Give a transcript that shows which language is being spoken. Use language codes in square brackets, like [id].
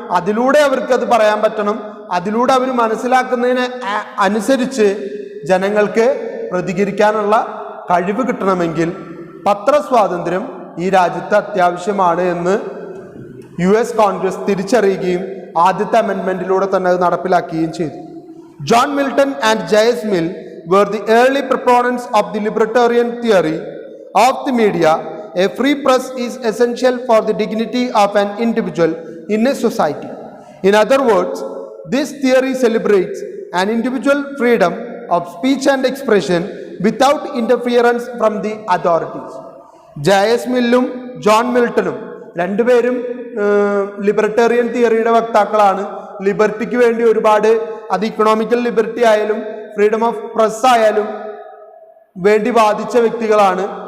[ml] അതിലൂടെ അവർക്ക് അത് പറയാൻ പറ്റണം. അതിലൂടെ അവർ മനസ്സിലാക്കുന്നതിന് അനുസരിച്ച് ജനങ്ങൾക്ക് പ്രതികരിക്കാനുള്ള കഴിവ് കിട്ടണമെങ്കിൽ പത്രസ്വാതന്ത്ര്യം ഈ രാജ്യത്ത് അത്യാവശ്യമാണ് എന്ന് US കോൺഗ്രസ് തിരിച്ചറിയുകയും ആദ്യത്തെ അമെൻമെന്റിലൂടെ തന്നെ അത് നടപ്പിലാക്കുകയും ചെയ്തു. [en] John Milton and JS Mill were the early proponents of the libertarian theory of the media. A free press is essential for the dignity of an individual in a society. In other words, this theory celebrates an individual freedom of speech and expression without interference from the authorities. [ml] JS Millum John മിൽട്ടണും രണ്ടുപേരും libertarian തിയറിയുടെ വക്താക്കളാണ്. ലിബർട്ടിക്ക് വേണ്ടി ഒരുപാട്, അത് economical liberty ആയാലും freedom of press ആയാലും വേണ്ടി വാദിച്ച വ്യക്തികളാണ്.